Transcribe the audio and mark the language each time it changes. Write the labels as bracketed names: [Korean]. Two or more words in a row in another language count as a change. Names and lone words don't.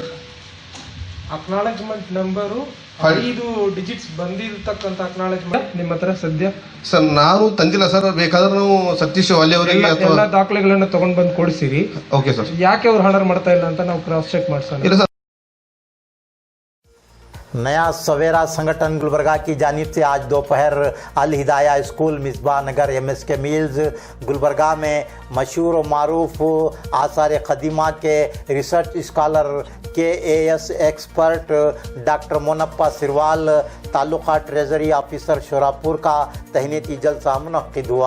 [English] acknowledgement number [Kannada] 5 ಡಿಜಿಟ್ಸ್ ಬಂದಿರತಕ್ಕಂತ ಅಕ್ನಾಲಜ್ಮೆಂಟ್ ನಿಮ್ಮ ಹತ್ರ ಸದ್ಯ ಸರ್ ನಾನು ತಂದಿಲ್ಲ ಸರ್. ಬೇಕಾದ್ರೆ ನಾವು ಸತೀಶ್ ವಾಲಿ ಅವರಿಗೆ ಎಲ್ಲ ದಾಖಲೆಗಳನ್ನ ತಗೊಂಡ್ ಬಂದು ಕೊಡಿಸಿರಿ. [English] OK sir. [Kannada] ಯಾಕೆ ಅವ್ರು ಹಾರ್ಡರ್ ಮಾಡ್ತಾ ಇಲ್ಲ ಅಂತ ನಾವು [English] cross check [Kannada] ಮಾಡ್ಸೋಣ. ಇಲ್ಲ ಸರ್. [Urdu] نیا سویرا سنگٹھن گلبرگہ کی جانب سے آج دوپہر الہدایہ اسکول مصباح نگر MSK ملز گلبرگہ میں مشہور و معروف آثار قدیمہ کے [English] research scholar KAS expert doctor [Urdu] مونپا سروال, [English] Taluka Treasury Officer [Urdu] شوراپور کا تہنیتی جلسہ منعقد ہوا.